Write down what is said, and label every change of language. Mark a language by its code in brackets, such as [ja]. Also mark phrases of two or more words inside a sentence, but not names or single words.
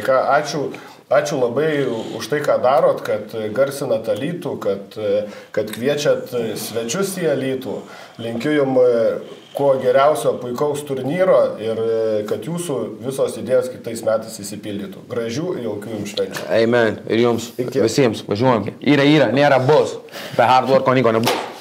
[lt] Ačiū labai už tai, ką darot, kad garsinat Alytų, kad kviečiat svečius į Alytų. Linkiu jums kuo geriausio puikaus turnyro ir kad jūsų visos idėjos kitais metais įsipildytų. Gražių ir jaukių jums švenčių. Amen. Ir jums visiems. Važiuojam. Yra. Nėra bus. [en] Be hard work, [lt] nieko nebus.